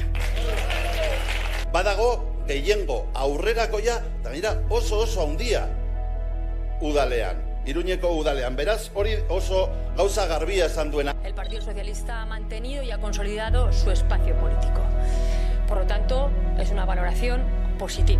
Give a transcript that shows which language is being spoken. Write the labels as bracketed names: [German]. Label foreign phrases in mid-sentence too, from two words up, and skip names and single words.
[Basque] Badago gehiengo aurrerakoia eta mira oso handia udalean, Iruñeko udalean. Beraz, hori oso gauza garbia esan duena. [Spanish] El Partido Socialista ha mantenido y ha consolidado su espacio político. Por lo tanto, es una valoración positiva.